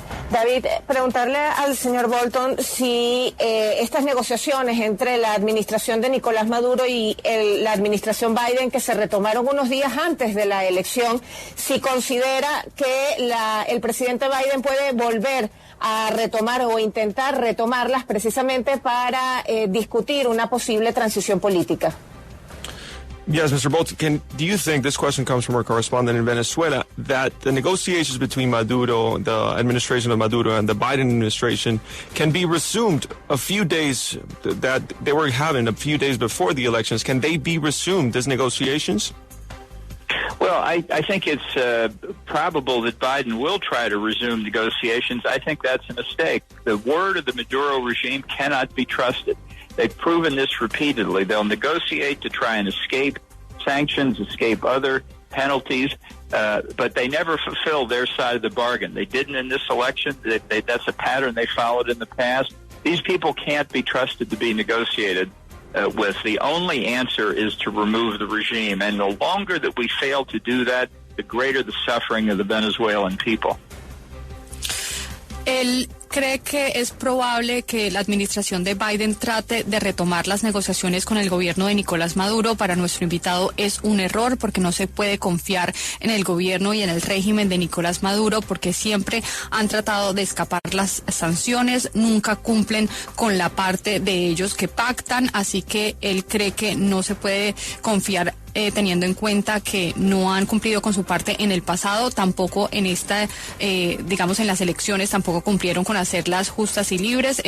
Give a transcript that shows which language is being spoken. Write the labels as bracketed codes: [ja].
[es] David, preguntarle al señor Bolton si estas negociaciones entre la administración de Nicolás Maduro y la administración Biden, que se retomaron unos días antes de la elección, si considera que el presidente Biden puede volver a retomar o intentar retomarlas precisamente para discutir una posible transición política. [en] Yes, Mr. Bolton, do you think, this question comes from our correspondent in Venezuela, that the negotiations between Maduro, the administration of Maduro, and the Biden administration can be resumed a few days, that they were having a few days before the elections? Can they be resumed, these negotiations? Well, I think it's probable that Biden will try to resume negotiations. I think that's a mistake. The word of the Maduro regime cannot be trusted. They've proven this repeatedly. They'll negotiate to try and escape sanctions, escape other penalties, but they never fulfill their side of the bargain. They didn't in this election. That's a pattern they followed in the past. These people can't be trusted to be negotiated with. The only answer is to remove the regime. And the longer that we fail to do that, the greater the suffering of the Venezuelan people. [es] Él cree que es probable que la administración de Biden trate de retomar las negociaciones con el gobierno de Nicolás Maduro. Para nuestro invitado es un error, porque no se puede confiar en el gobierno y en el régimen de Nicolás Maduro, porque siempre han tratado de escapar las sanciones, nunca cumplen con la parte de ellos que pactan, así que él cree que no se puede confiar teniendo en cuenta que no han cumplido con su parte en el pasado, tampoco en digamos en las elecciones tampoco cumplieron con hacerlas justas y libres.